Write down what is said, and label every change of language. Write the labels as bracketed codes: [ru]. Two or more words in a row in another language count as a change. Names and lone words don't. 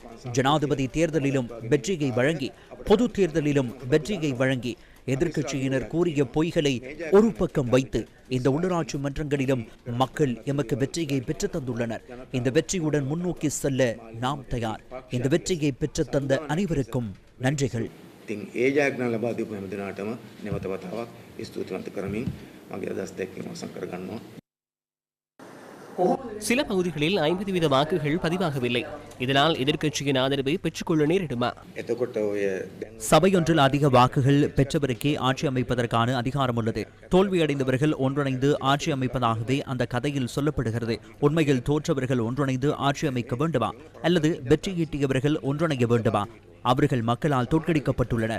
[ta] ஜனாதிபதி தேர்தலிலும் வெற்றியை வழங்கி, பொது தேர்தலிலும் வெற்றியை வழங்கி, எதிர்க்கட்சியினர் கூறிய பொய்களை ஒரு பக்கம் வைத்து இந்த உள்ளூராட்சி மன்றங்களிலும் மக்கள் எமக்கு வெற்றியை பெற்று தந்துள்ளனர். இந்த வெற்றியுடன் முன்னோக்கி செல்ல நாம் தயார். இந்த வெற்றியை பெற்று தந்த அனைவருக்கும் நன்றிகள். [si] ඉතින් ඒ ජයග්‍රහණ ලබා දීපු හැම දිනාටම නැවත වතාවක් ස්තුතිවන්ත කරමින් මගේ අදහස් දැක්වීම අවසන් කරගන්නවා. [ta] சில பகுதிகளில் 50 வீத வாக்குகள் பதிவாகவில்லை. இதனால் எதிர்க்கட்சியின் ஆதரவை பெற்றுக்கொள்ள நேரிடுமா? [si] එතකොට ඔය [ta] சபையொன்றில் அதிக வாக்குகள் பெற்றவருக்கே ஆட்சி அமைப்பதற்கான அதிகாரம் உள்ளது. தோல்வியடைந்தவர்கள் ஒன்றிணைந்து ஆட்சி அமைப்பதாகவே அந்த கதையில் சொல்லப்படுகிறது. உண்மையில் தோற்றவர்கள் ஒன்றிணைந்து ஆட்சி அமைக்க வேண்டுமா அல்லது வெற்றியீட்டியவர்கள் ஒன்றிணைய வேண்டுமா? அவர்கள் மக்களால் தோற்கடிக்கப்பட்டுள்ளனர்.